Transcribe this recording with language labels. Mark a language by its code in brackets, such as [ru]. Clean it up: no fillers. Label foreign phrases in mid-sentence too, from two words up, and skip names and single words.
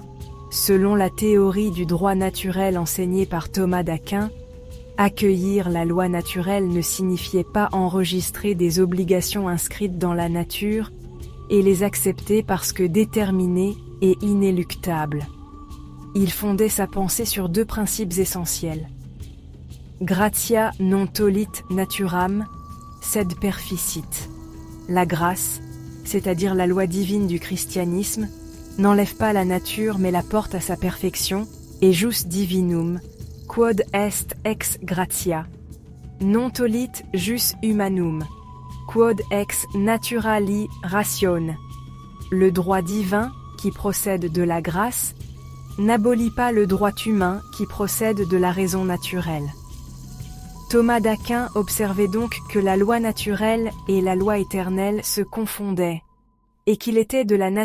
[fr] Selon la théorie du droit naturel enseignée par Thomas d'Aquin, accueillir la loi naturelle ne signifiait pas enregistrer des obligations inscrites dans la nature et les accepter parce que déterminées et inéluctables. Il fondait sa pensée sur deux principes essentiels. [la] Gratia non tollit naturam, sed perficit. [fr] La grâce, c'est-à-dire la loi divine du christianisme, n'enlève pas la nature mais la porte à sa perfection, [la] et jus divinum, quod est ex gratia. Non tollit jus humanum, quod ex naturali ratione. [fr] Le droit divin, qui procède de la grâce, n'abolit pas le droit humain qui procède de la raison naturelle. Thomas d'Aquin observait donc que la loi naturelle et la loi éternelle se confondaient, et qu'il était de la